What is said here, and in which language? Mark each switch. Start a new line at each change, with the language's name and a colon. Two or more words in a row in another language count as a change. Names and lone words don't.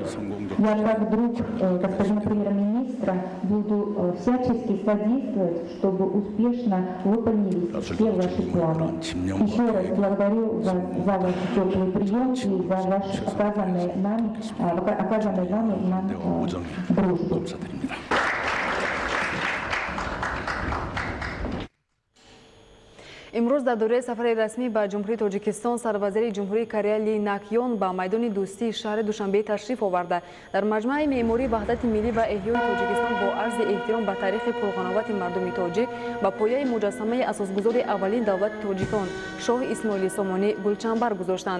Russian: Я как друг господина премьер-министра буду всячески содействовать, чтобы успешно выполнились все ваши планы. Еще раз благодарю вас за ваш теплый прием и за ваш оказанный вами нам дружбу.
Tajik: امروز در دوره سفر رسمی به جمهوری تاجیکستان سروزیر جمهوری کره لی ناکیون به میدان دوستی شهر دوشنبه تشریف آورده. در مجمع معماری وحدت ملی و احیای تاجیکستان با عرض احترام به تاریخ پرقناوت مردم تاجیک با پایه مجسمه اساسگذار اولین دولت تاجیکان شاه اسماعیل سامانی گلچنبر گذاشتند.